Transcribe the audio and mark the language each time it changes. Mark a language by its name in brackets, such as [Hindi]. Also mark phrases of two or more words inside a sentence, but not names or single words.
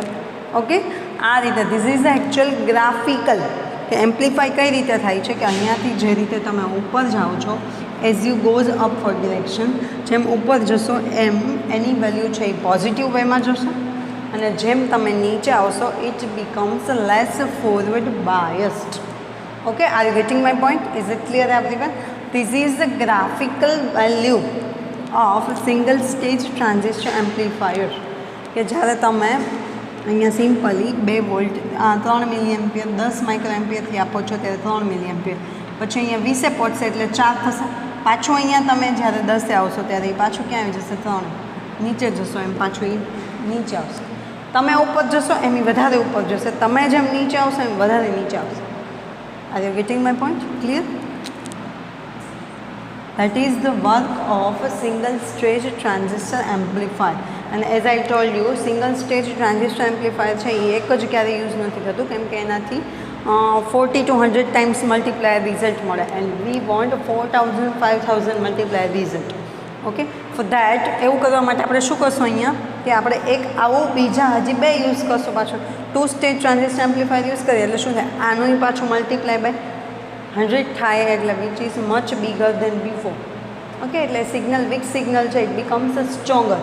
[Gujarati] ઓકે, આ રીતે [English] this is actual graphical [Gujarati] કે એમ્પ્લિફાય કઈ રીતે થાય છે કે અહીંયાથી જે રીતે તમે ઉપર જાઓ છો [English] as you goes up for direction, [Gujarati] જેમ ઉપર જશો એમ એની વેલ્યુ છે એ પોઝિટિવ વેમાં જશે અને જેમ તમે નીચે આવશો [English] it becomes less forward biased. Okay, are you getting my point? Is it clear everyone? This is the graphical value of single stage transistor amplifier. [Gujarati] કે જ્યારે તમે અહીંયા સિમ્પલી 2 વોલ્ટ 3 મિલી એમ્પિયર 10 માઇક્રો એમ્પિયરથી આપો છો ત્યારે 3 મિલી એમ્પિયર, પછી અહીંયા 20 પહોંચશે એટલે 4 થશે, પાછું અહીંયા તમે જ્યારે 10 આવશો ત્યારે એ પાછું ક્યાં આવી જશે? 3. નીચે જશો એમ પાછું એ નીચે આવશે, તમે ઉપર જશો એમ એ વધારે ઉપર જશે, તમે જેમ નીચે આવશો એમ વધારે નીચે આવશે. [English] Are you getting my point? Clear? That is the work of a single stage transistor amplifier. And as I told you, single stage transistor amplifier [Gujarati] છે એ એક જ ક્યારે યુઝ નથી થતું કેમ કે એનાથી [English] 40 to 100 times multiplier result મળે and we want 4000 5000 multiplier result. [Gujarati] ઓકે, [English] for that [Gujarati] એવું કરવા માટે આપણે શું કરશું અહીંયા કે આપણે એક આવું બીજા હજી 2 યુઝ કરશું, પાછું 2 [English] stage transistor amplifier use [Gujarati] કરીએ એટલે શું થાય? આનું પાછું [English] multiply by [Gujarati] 100 થાય એટલે [English] which is much bigger than before. [Gujarati] ઓકે, એટલે [English] signal weak signal [Gujarati] છે [English] it becomes stronger.